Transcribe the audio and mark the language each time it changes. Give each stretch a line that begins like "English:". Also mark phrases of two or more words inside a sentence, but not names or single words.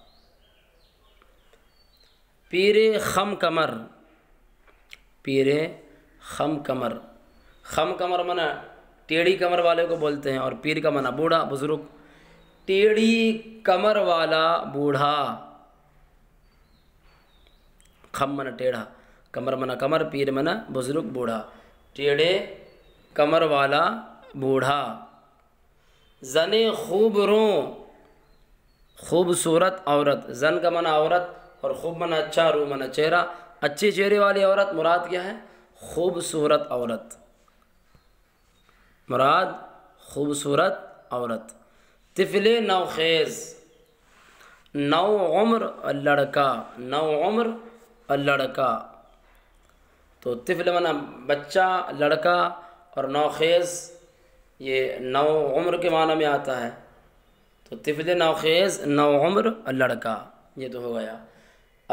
Persian: پیر خم کمر، پیر خم کمر،
Urdu: خم کمر معنی ٹیڑھی کمر والے کو بولتے ہیں، اور پیر کا معنی بوڑھا، بزرگ، ٹیڑھی کمر والا بوڑھا۔ خم معنی ٹیڑھا، کمر معنی کمر، پیر معنی بزرگ، بوڑھا، ٹیڑھے کمر والا بوڑھا۔
Persian: زن خوب رو،
Urdu: خوبصورت عورت، زن کا معنی عورت اور خوب معنی اچھا، رو معنی چہرہ، اچھے چہرے والی عورت مراد کیا ہے؟ خوبصورت عورت، مراد خوبصورت عورت۔
Persian: طفل نوخیز،
Urdu: نو عمر لڑکا، نو عمر لڑکا، تو طفل معنی بچہ، لڑکا، اور نوخیز یہ نو عمر کے معنی میں آتا ہے، تو
Persian: طفل نوخیز
Urdu: نو عمر لڑکا، یہ تو ہو گیا۔